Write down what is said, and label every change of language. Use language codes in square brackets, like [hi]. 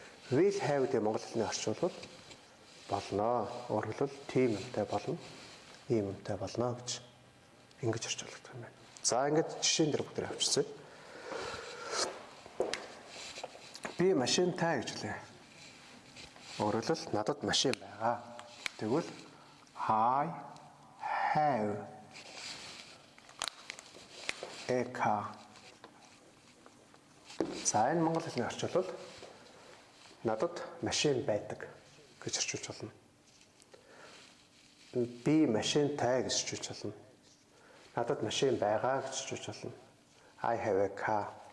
[mn] Will have гэдэг монгол хэлний орчуулбал болно. Өөрөөр хэлбэл тийм юмтай болно, ийм юмтай болно гэж ингэж орчуулдаг юм байна. За ингээд жишээн дээр бүгд авчирсан. Би машинтай гэж хэлээ. Өөрөөр хэлбэл надад машин байгаа. [en] Тэгвэл I have a car. [mn] За энэ монгол хэлний орчуулбал надад машин байдаг гэж орчуулж болно. Би машинтай гэж орчуулж болно. Надад машин байгаа гэж орчуулж болно. [en] I have a car.